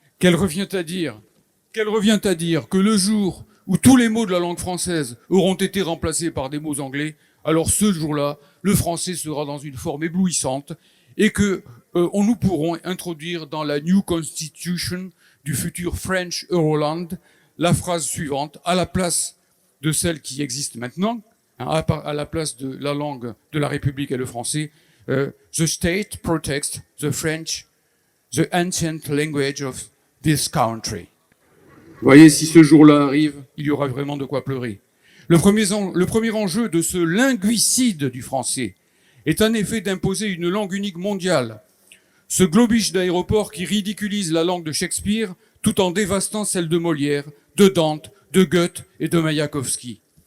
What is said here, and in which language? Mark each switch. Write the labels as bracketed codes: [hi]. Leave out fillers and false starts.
[fr] Qu'elle revient à dire que le jour où tous les mots de la langue française auront été remplacés par des mots anglais, alors ce jour-là, le français sera dans une forme éblouissante et que nous pourrons introduire dans la New Constitution du futur French Euroland la phrase suivante, à la place de celle qui existe maintenant, à la place de la langue de la République et le français. [en] The state protects the French, the ancient language of this country. [fr] Vous voyez, si ce jour-là arrive, il y aura vraiment de quoi pleurer. Le premier enjeu de ce linguicide du français est en effet d'imposer une langue unique mondiale. Ce globish d'aéroport qui ridiculise la langue de Shakespeare tout en dévastant celle de Molière, de Dante, de Goethe et de Mayakovsky.